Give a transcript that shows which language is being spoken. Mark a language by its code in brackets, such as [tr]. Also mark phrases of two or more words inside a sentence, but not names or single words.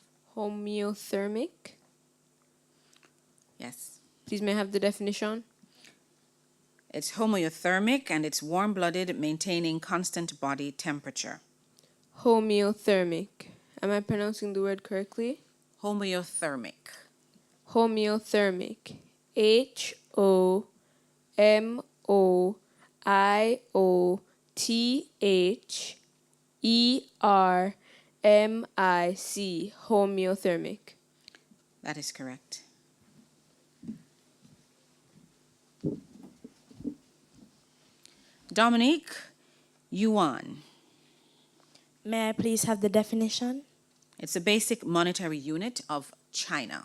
[en] Homeothermic. Yes. Please may I have the definition? It's homeothermic and it's warm-blooded, maintaining constant body temperature. Homeothermic. Am I pronouncing the word correctly? Homeothermic. Homeothermic. HOMOIOTHERMIC. Homeothermic. That is correct. Dominique, yuan. May I please have the definition? It's a basic monetary unit of China.